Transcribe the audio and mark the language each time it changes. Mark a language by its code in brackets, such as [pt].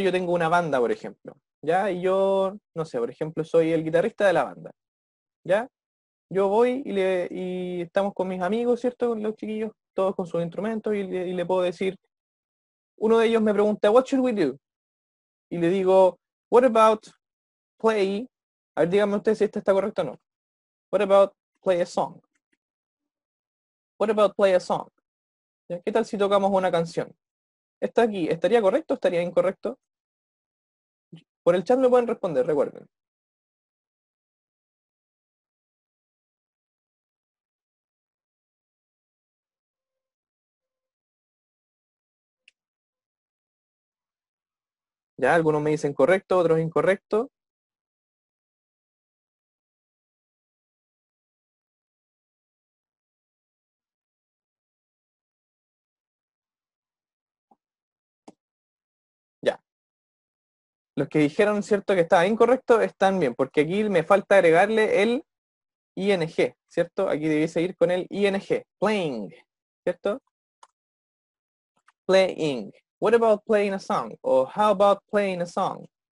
[es] Yo tengo una banda, por ejemplo, ¿ya? Y yo, no sé, por ejemplo, soy el guitarrista de la banda, ¿ya? Yo voy y estamos con mis amigos, ¿cierto? Con los chiquillos, todos con sus instrumentos, y le puedo decir, uno de ellos me pregunta, [en] what should we do? [es] Y le digo, [en] what about play? [es] A ver, díganme ustedes si este está correcto o no. [en] What about play a song? What about play a song? ¿Ya? [es] ¿Qué tal si tocamos una canción? ¿Está aquí? ¿Estaría correcto o estaría incorrecto? Por el chat me pueden responder, recuerden. Ya, algunos me dicen correcto, otros incorrecto. Ya. Los que dijeron, cierto, que estaba incorrecto, están bien, porque aquí me falta agregarle el ing, ¿cierto? Aquí debiese ir con el ing, playing, ¿cierto? [en] Playing. What about playing a song? [es] O [en] how about playing a song?